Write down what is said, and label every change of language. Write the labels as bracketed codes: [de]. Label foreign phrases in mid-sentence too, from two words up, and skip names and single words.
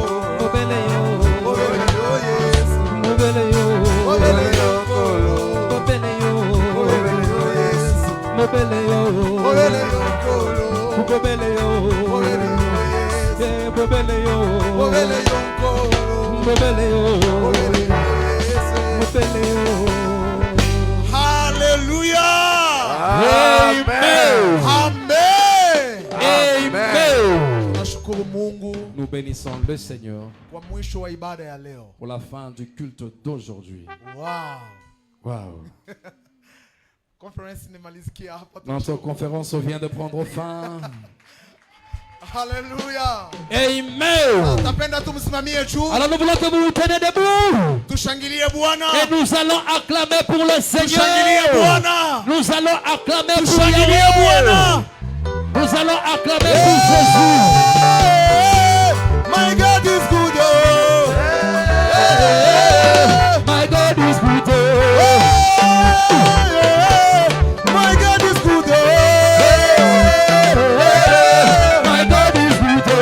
[ln] Bobele yo Yesu. Bobele yo nkolo. Bobele yo Yesu. Bobele yo nkolo. Bobele yo Yesu. Bobele yo nkolo. Bobele yo Yesu. leo. Hallelujah. Amen. Amen. Amen. [sw] Tunashukuru Mungu [fr] Nous bénissons le Seigneur [sw] kwa mwisho wa ibada ya leo. [fr] pour la fin du culte d'aujourd'hui. Wow. Wow. [sw] Conference nimalizikia hapa. [fr] Notre conférence vient de prendre fin. Hallelujah. Amen. [sw] Napenda tumsimamie juu. [fr] Alors nous voulons que vous vous tenez debout. [sw] Tushangilie Bwana. [fr] Et nous allons acclamer pour le Seigneur. [sw] Tushangilie Bwana. [fr] Nous allons acclamer pour [sw] Tushangilie Yahweh. Bwana. [fr] Nous allons acclamer pour Jésus. [en] My God is good. My God is good. My God is good. My God is good.